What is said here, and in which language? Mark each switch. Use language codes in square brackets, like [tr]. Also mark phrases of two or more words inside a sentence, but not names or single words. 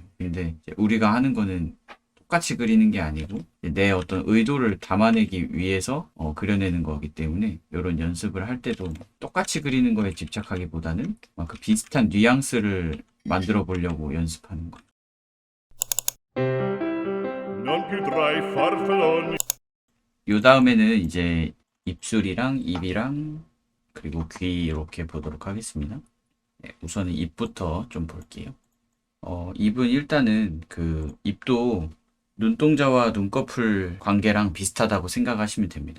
[ko] 근데 이제 우리가 하는 거는 똑같이 그리는 게 아니고 내 어떤 의도를 담아내기 위해서 그려내는 거기 때문에 이런 연습을 할 때도 똑같이 그리는 거에 집착하기보다는 그 비슷한 뉘앙스를 만들어 보려고 연습하는 거. [it] Non più tra i farfalloni. [ko] 요 다음에는 이제 입술이랑 입이랑 그리고 귀 이렇게 보도록 하겠습니다. 네, 우선은 입부터 좀 볼게요. 입은 일단은 그 입도 눈동자와 눈꺼풀 관계랑 비슷하다고 생각하시면 됩니다.